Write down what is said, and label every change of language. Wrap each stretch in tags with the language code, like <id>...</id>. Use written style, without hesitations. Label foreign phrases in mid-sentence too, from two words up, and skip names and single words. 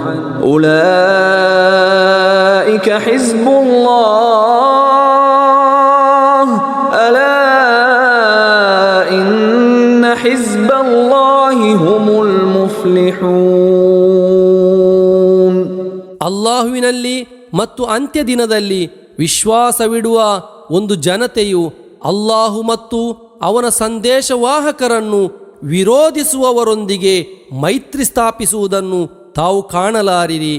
<ar>أولئك حزب الله ألا إن حزب الله هم المفلحون.</ar> <kn>ಅಲ್ಲಾಹುವಿನಲ್ಲಿ ಮತ್ತು ಅಂತ್ಯದಿನದಲ್ಲಿ ವಿಶ್ವಾಸವಿಡುವ ಒಂದು ಜನತೆಯು ಅಲ್ಲಾಹು ಮತ್ತು ಅವನ ಸಂದೇಶವಾಹಕರನ್ನು ವಿರೋಧಿಸುವವರೊಂದಿಗೆ ಮೈತ್ರಿ ಸ್ಥಾಪಿಸುವುದನ್ನು ತಾವು ಕಾಣಲಾರಿರಿ.</kn>